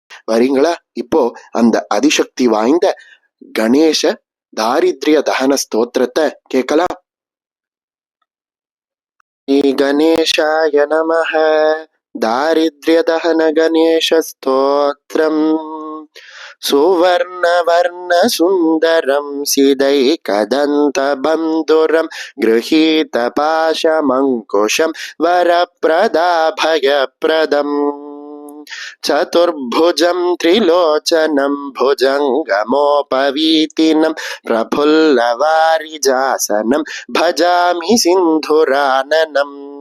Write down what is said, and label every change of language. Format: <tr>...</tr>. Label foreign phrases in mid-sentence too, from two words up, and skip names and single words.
<ta>வரீங்களா? இப்போ அந்த அதிசக்தி வாய்ந்த கணேச தாரித்ரிய தகன ஸ்தோத்திரத்தை கேட்கலாம்.</ta> <sa>गणेशाय नमः.</sa> <ta>தாரித்ரிய தகன கணேச ஸ்தோத்திரம்.</ta> <sa>सुवर्णवर्ण सुन्दरं सिदैकदन्तबन्धुरं गृहीतपाशमङ्कुशं वरप्रदाभयप्रदम् चतुर्भुजं त्रिलोचनं भुजङ्गमोपवीतिनं प्रफुल्लवारिजासनं भजामि सिन्धुराननम्</sa>